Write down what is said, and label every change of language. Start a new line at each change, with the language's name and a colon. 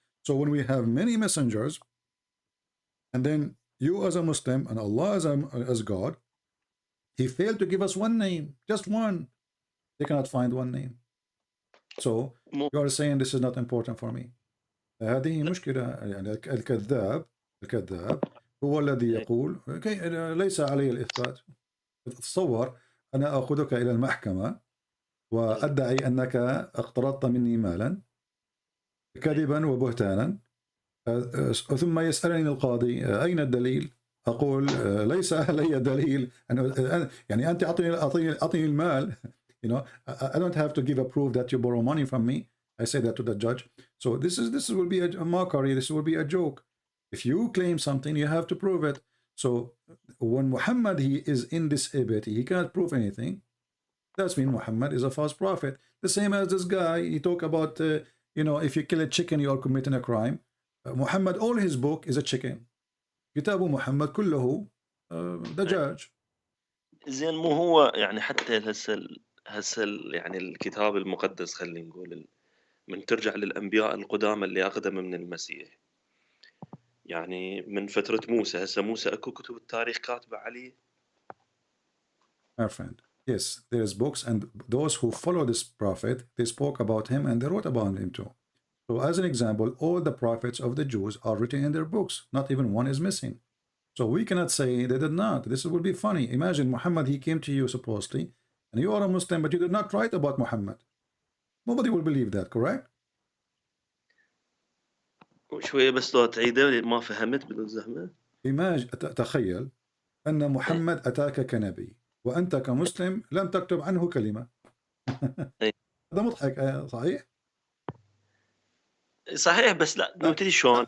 English: So when we have many messengers, and then you as a Muslim and Allah as God, he failed to give us one name, just one. They cannot find one name. So you are saying this is not important for me.
Arabic: هذه مشكلة. يعني الكذاب هو الذي يقول ليس علي الإثبات. تصور أنا أخذك إلى المحكمة وأدعي أنك اقترضت مني مالا كذبا وبهتانا، ثم يسألني القاضي أين الدليل؟ أقول ليس لي دليل يعني أنت أعطيني المال.
English: You know, I don't have to give a proof that you borrow money from me. I say that to the judge. So this will be a mockery. This will be a joke. If you claim something, you have to prove it. So when Muhammad, he is in this ability, he cannot prove anything. That's mean Muhammad is a false prophet. The same as this guy, he talk about, you know, if you kill a chicken, you are committing a crime. Muhammad, all his book is a chicken.
Arabic: كتاب محمد كله دجاج. زين مو هو يعني حتى هسه يعني الكتاب المقدس خلينا نقول من ترجع للأنبياء القدامى اللي أقدم من المسيح، يعني من فترة موسى، هسه موسى أكو كتب التاريخ كاتبة عليه.
English: My friend, yes, there's books, and those who follow this prophet, they spoke about him and they wrote about him too. So as an example, all the prophets of the Jews are written in their books. Not even one is missing. So we cannot say they did not. This would be funny. Imagine Muhammad, he came to you supposedly, and you are a Muslim, but you did not write about Muhammad. Nobody will believe that, correct?
Arabic: شوية بس لو تعيده ما فهمت بالزحمة. تخيل أن محمد أتاك كنبي وأنت كمسلم لم تكتب عنه كلمة. هذا مضحك، صحيح؟ صحيح، بس لا نبتدي شلون؟